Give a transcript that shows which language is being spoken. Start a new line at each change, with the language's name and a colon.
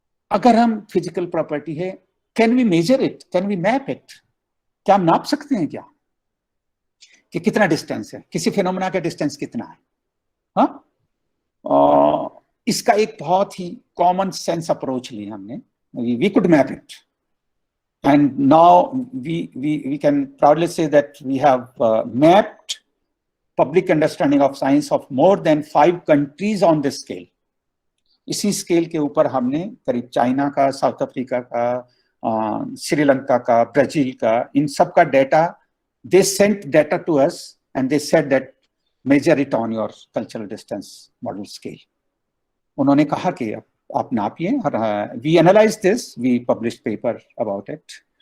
Hindi: अगर हम physical property है,
English: can we measure it, can we map it,
Hindi: क्या हम नाप सकते हैं क्या कि कितना डिस्टेंस है, किसी फिनोमेना का डिस्टेंस कितना है। हाँ, इसका एक बहुत ही कॉमन सेंस अप्रोच लिया हमने,
English: We could map it. And now we can proudly say that we have mapped public understanding of science of more than 5 countries on this scale।
Hindi: इसी स्केल के ऊपर हमने करीब चाइना का, साउथ अफ्रीका का, श्रीलंका का, ब्राजील का, इन सब का data,
English: they sent data to us and they said that measure it on your cultural distance model scale।
Hindi: उन्होंने कहा कि आप नापिए, और
English: We analyse this, we publish paper about it.